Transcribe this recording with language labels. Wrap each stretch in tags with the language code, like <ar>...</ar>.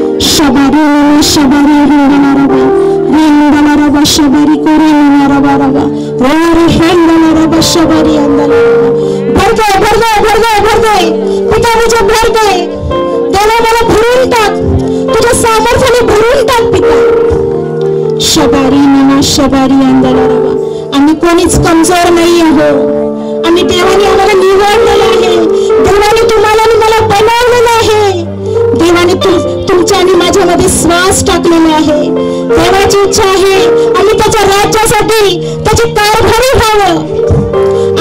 <hi>शबारी शबारी हिंदला रवा हिंदला रवा शबारी कोरी रवा रवा रोरी हिंदला रवा शबारी अंदला रवा। भर दे भर दे भर दे भर दे पिता, मुझे भर दे।</hi> <mr>देवा मला भरून टाक, तुझ्या सामर्थ्याने भरून टाक पिता। शबारी नवा शबारी अंदला रवा। आम्ही कोणीच कमजोर नाही आहो। आम्ही देवाने आम्हाला निवडलेलं आहे। देवाने तुम्हाला आणि मला बनवलेलं आहे। देवाने तुमच्या आणि माझ्यामध्ये श्वास टाकलेला आहे। देवाची इच्छा आहे आम्ही त्याच्या राज्यासाठी त्याची कारभारी व्हावं।</mr>